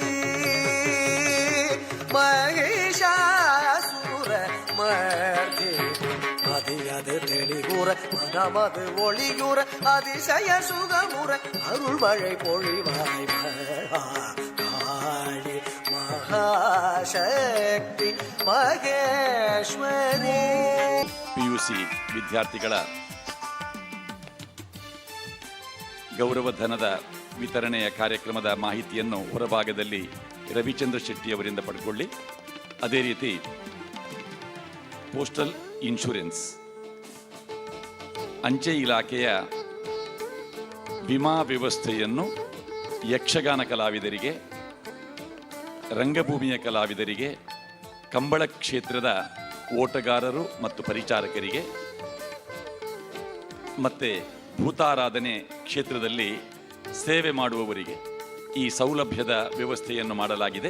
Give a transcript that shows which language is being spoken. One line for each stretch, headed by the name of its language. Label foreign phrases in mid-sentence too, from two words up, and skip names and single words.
Tamil: மகிஷாசுர மர்தினி மதியது தெளிவுற மனமது ஒளியுற அதிசய சுகமுற அருள் மழை பொழிவாய் மகாகாளி மகாசக்தி ಮಹೇಶ್ವರಿ.
Kannada: PUC ವಿದ್ಯಾರ್ಥಿಗಳ ಗೌರವಧನದ ವಿತರಣೆಯ ಕಾರ್ಯಕ್ರಮದ ಮಾಹಿತಿಯನ್ನು ಹೊರಭಾಗದಲ್ಲಿ ರವಿಚಂದ್ರ ಶೆಟ್ಟಿಯವರಿಂದ ಪಡ್ಕೊಳ್ಳಿ. ಅದೇ ರೀತಿ
English: postal insurance,
Kannada: ಅಂಚೆ ಇಲಾಖೆಯ ವಿಮಾ ವ್ಯವಸ್ಥೆಯನ್ನು ಯಕ್ಷಗಾನ ಕಲಾವಿದರಿಗೆ ರಂಗಭೂಮಿಯ ಕಲಾವಿದರಿಗೆ, ಕಂಬಳ ಕ್ಷೇತ್ರದ ಓಟಗಾರರು ಮತ್ತು ಪರಿಚಾರಕರಿಗೆ ಮತ್ತು ಭೂತಾರಾಧನೆ ಕ್ಷೇತ್ರದಲ್ಲಿ ಸೇವೆ ಮಾಡುವವರಿಗೆ ಈ ಸೌಲಭ್ಯದ ವ್ಯವಸ್ಥೆಯನ್ನು ಮಾಡಲಾಗಿದೆ.